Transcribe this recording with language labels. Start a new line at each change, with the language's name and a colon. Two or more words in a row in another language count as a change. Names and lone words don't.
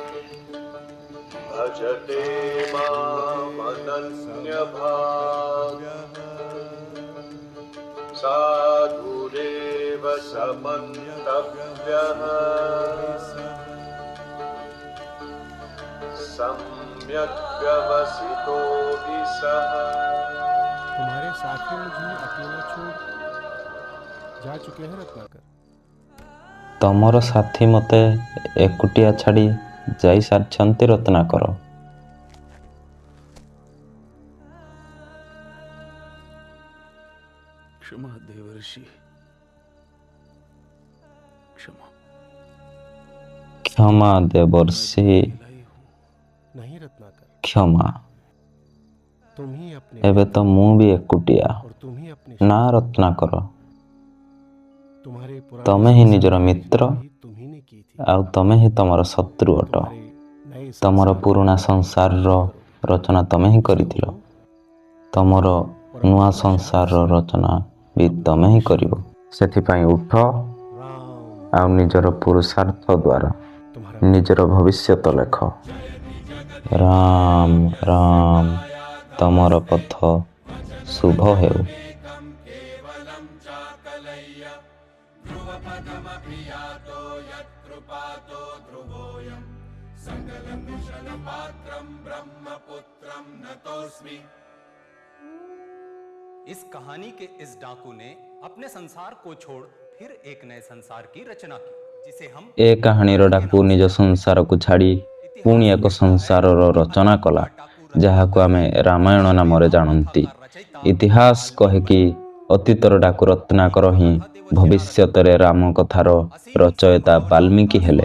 Sanskrit: भजते मामनन्यभाक् साधुरेव समन्तव्यः सम्यक् व्यवसितो हि सः।
Hindi: तुम्हारे साथी मुझे अकेला छोड़ जा चुके हैं रत्नाकर।
Odia: ତମର ସାଥୀ ମୋତେ ଏକୁଟିଆ ଛାଡ଼ି ଯାଇସାରିଛନ୍ତି ରତ୍ନାକର।
Hindi: क्षमा देवर्षि, क्षमा।
Odia: କ୍ଷମା ଦେବର୍ଷି,
Hindi: नहीं रत्नाकर,
Odia: କ୍ଷମା।
Hindi: तुम ही अपने
Odia: ଏବେ ତ ମୁଁ ବି ଏକୁଟିଆ।
Hindi: और तुम ही अपने
Odia: ନା ରତ୍ନାକର,
Hindi: तुम्हारे
Odia: ତମେ ହିଁ ନିଜର ମିତ୍ର
Hindi: तुम ही ने की थी।
Odia: ଆଉ ତମେ ହିଁ ତମର ଶତ୍ରୁ ଅଟ।
Hindi: तुम्हारे नए
Odia: ତମର ପୁରୁଣା ସଂସାରର ରଚନା ତମେ ହିଁ କରିଥିଲ, ତମର ନୂଆ ସଂସାରର ରଚନା ବି ତମେ ହିଁ କରିବ। ସେଥିପାଇଁ ଉଠ राम ଆଉ ନିଜର ପୁରୁଷାର୍ଥ ଦ୍ୱାରା
Hindi: तुम्हारा
Odia: ନିଜର ଭବିଷ୍ୟତ ଲେଖ। ରାମ ରାମ, ତମର ପଥ ଶୁଭ ହେଉ।
Hindi: इस कहानी के इस डाकू ने अपने संसार को छोड़ फिर एक नए संसार की रचना की।
Odia: ଏ କାହାଣୀର ଡାକୁ ନିଜ ସଂସାରକୁ ଛାଡ଼ି ପୁଣି ଏକ ସଂସାରର ରଚନା କଲା, ଯାହାକୁ ଆମେ ରାମାୟଣ ନାମରେ ଜାଣନ୍ତି। ଇତିହାସ କହେ କି ଅତୀତର ଡାକୁ ରତ୍ନାକର ହିଁ ଭବିଷ୍ୟତରେ ରାମ କଥାର ରଚୟିତା ବାଲ୍ମୀକି ହେଲେ।